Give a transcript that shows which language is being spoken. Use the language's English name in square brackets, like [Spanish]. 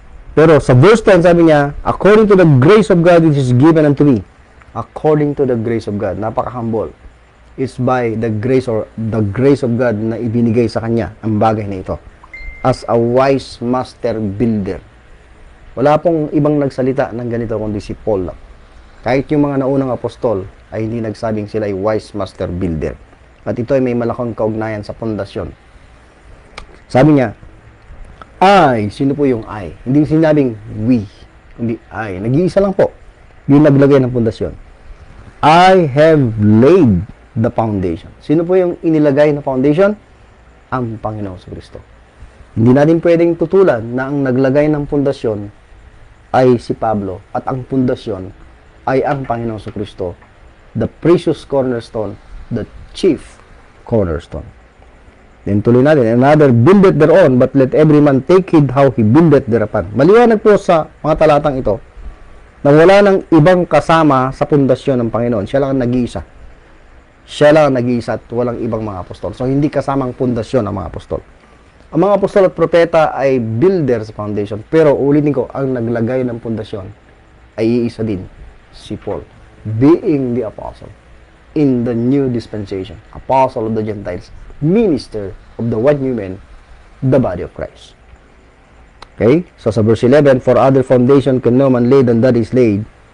[Filipino] Pero sa verse 10, sabi niya, [English] according to the grace of God which is given unto me. According to the grace of God. [Filipino] Napaka-humble. [English] It's by the grace or the grace of God [Filipino] na ibinigay sa kanya ang bagay na ito. [English] As a wise master builder. [Filipino] Wala pong ibang nagsalita ng ganito kundi si Paul lang. Kahit yung mga naunang apostol ay hindi nagsabing sila ay wise master builder. At ito ay may malakong kaugnayan sa pundasyon. Sabi niya, sino po yung I? Hindi sinabing we, kundi I. Nag-iisa lang po yung naglagay ng pundasyon. [English] I have laid the foundation. [Filipino] Sino po yung inilagay na foundation? Ang Panginoon Kristo. Hindi natin pwedeng tutulan na ang naglagay ng pundasyon ay si Pablo at ang pundasyon ay ang Panginoon Kristo, [English] the precious cornerstone, the chief cornerstone. Then [Filipino] tuloy natin, [English] another buildeth thereon, but let every man take heed how he buildeth thereupon. [Filipino] Maliwanag po sa mga talatang ito na wala nang ibang kasama sa pundasyon ng Panginoon. Siya lang ang nag-iisa. Siya lang ang nag-iisa at walang ibang mga apostol. So, hindi kasamang pundasyon ang mga apostol. Ang mga apostol at propeta ay builder sa foundation. Pero, ulitin ko, ang naglagay ng pundasyon ay iisa din, si Paul. [English] Being the apostle in the new dispensation. Apostle of the Gentiles. Minister of the one new man, the body of Christ. Okay? So sa verse 11, for other foundation can no man lay than that is laid.